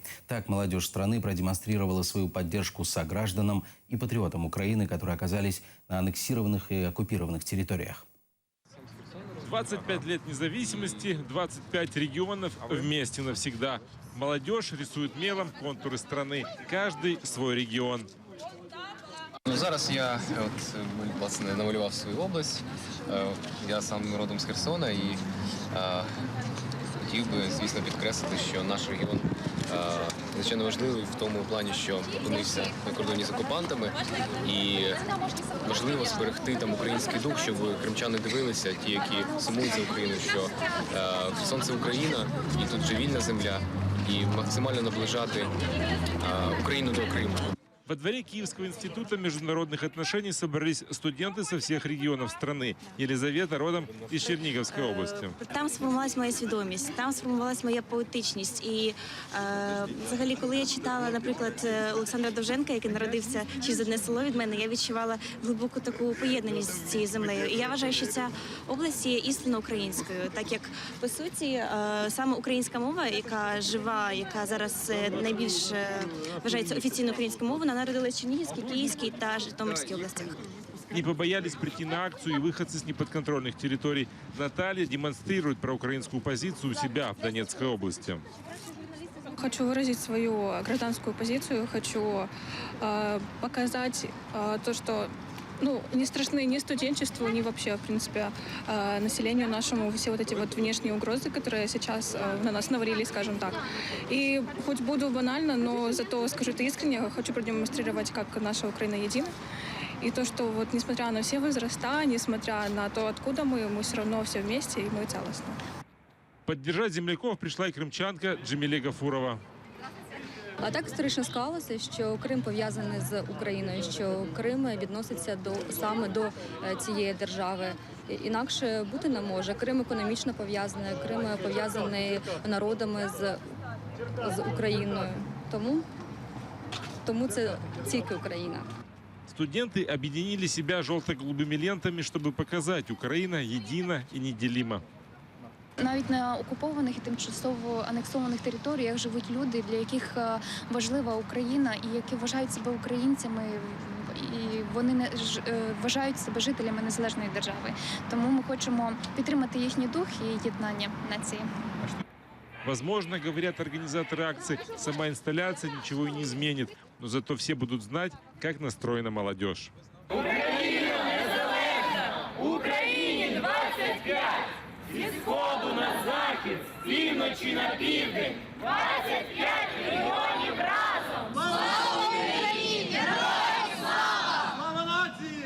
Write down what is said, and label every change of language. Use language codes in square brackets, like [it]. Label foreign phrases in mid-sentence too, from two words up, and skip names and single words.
[ru] Так молодежь страны продемонстрировала свою поддержку согражданам и патриотам Украины, которые оказались на аннексированных и оккупированных территориях. 25 лет независимости, 25 регионов вместе навсегда. Молодежь рисует мелом контуры страны, каждый свой регион. [uk] Зараз я власне намалював свою область. Я сам родом з Херсона і хотів би, звісно, підкреслити, що наш регіон звичайно важливий в тому плані, що опинився на кордоні з окупантами, і важливо зберегти там український дух, щоб кримчани дивилися, ті, які сумують за Україну, що Херсон – це Україна, і тут же вільна земля, і максимально наближати Україну до Криму. [ru] Во дворе Киевского института международных отношений собрались студенты со всех регионов страны. Елизавета родом из Черниговской области. [uk] Там сформувалась моя свідомість, там сформувалась моя поетичність. І взагалі, коли я читала, наприклад, Олександра Довженка, який народився через одне село від мене, я відчувала глибоку таку поєднаність з цією землею. І я вважаю, що ця область є істинно українською, так як, по суті, саме українська мова, яка жива, яка зараз найбільш вважається офіційною українською мовою, народилась в Чернігівській, Київській та Житомирській областях. [ru] Не побоялись прийти на акцию и выходцы с неподконтрольных территорий. Наталья демонстрирует проукраинскую позицию у себя в Донецкой области. Хочу выразить свою гражданскую позицию, хочу показать то, что не страшны ни студенчеству, ни вообще, в принципе, населению нашему все вот эти вот внешние угрозы, которые сейчас на нас навалили, скажем так. И хоть буду банально, но зато скажу это искренне, хочу продемонстрировать, как наша Украина едина. И то, что вот несмотря на все возраста, несмотря на то, откуда мы все равно все вместе, и мы целостны. Поддержать земляков пришла и крымчанка Джемиле Гафурова. [uk] А так історично склалося, що Крим пов'язаний з Україною, що Крим відноситься саме до цієї держави. Інакше бути не може. Крим економічно пов'язаний, Крим пов'язаний народами з Україною. Тому це тільки Україна. [ru] Студенты объединили себя желто-голубыми лентами, чтобы показать: Украина едина и неделима. [uk] Навіть на окупованих і тимчасово анексованих територіях живуть люди, для яких важлива Україна і які вважають себе українцями, і вони не вважають себе жителями незалежної держави. Тому ми хочемо підтримати їхній дух і єднання нації. [ru] Возможно, говорят организаторы акции, сама инсталляция ничего и не изменит, но зато все будут знать, как настроена молодежь. [uk] Україна незалежна! Україні 25! Зі сходу на захід, з півночі на південь, 25 мільйонів разом! Слава Україні! Героям слава! Слава нації!